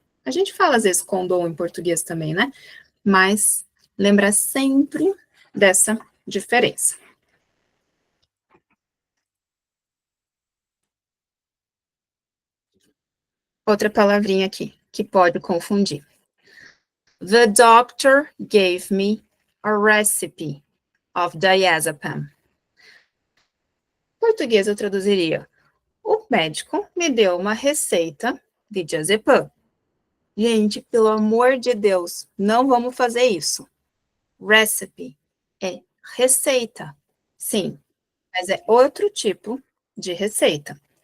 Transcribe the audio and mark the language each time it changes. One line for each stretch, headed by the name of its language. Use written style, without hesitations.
Portuguese: A gente fala às vezes condom em português também, né? Mas lembra sempre dessa diferença. Outra palavrinha aqui que pode confundir.
English: The doctor gave me a recipe of diazepam.
Portuguese: Em português eu traduziria: o médico me deu uma receita de diazepam. Gente, pelo amor de Deus, não vamos fazer isso. Recipe é receita. Sim, mas é outro tipo de receita.